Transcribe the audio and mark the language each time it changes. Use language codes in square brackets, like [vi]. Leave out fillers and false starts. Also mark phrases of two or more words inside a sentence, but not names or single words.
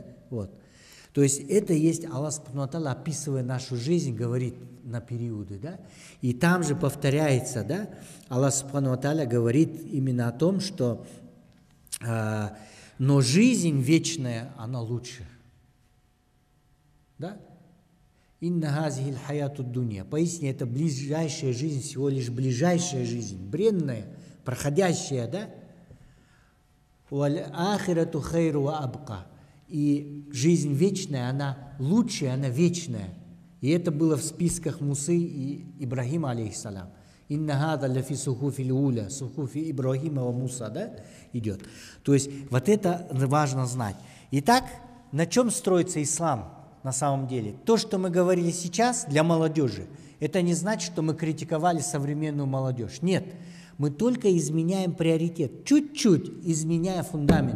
[ru] Вот. То есть это есть Аллах [ar] سبحانه وتعالى, [ru] описывая нашу жизнь, говорит на периоды, да? И там же повторяется, да? Аллах [ar] سبحانه وتعالى [ru] говорит именно о том, что но жизнь вечная, она лучше. Да? [ar] إن هذه الحياة الدنيا. [ru] Поистине, это ближайшая жизнь, всего лишь ближайшая жизнь, бренная, проходящая, да? [ar] والآخرة خير وأبقى. [ru] И жизнь вечная, она лучшая, она вечная. И это было в списках Мусы и Ибрахима, алейхиссалям. [ar] إن هذا لفي الصحف الأولى صحف إبراهيم وموسى, [ru] да, идет. То есть вот это важно знать. Итак, на чем строится ислам на самом деле? То, что мы говорили сейчас для молодежи, это не значит, что мы критиковали современную молодежь. Нет, мы только изменяем приоритет, чуть-чуть изменяя фундамент.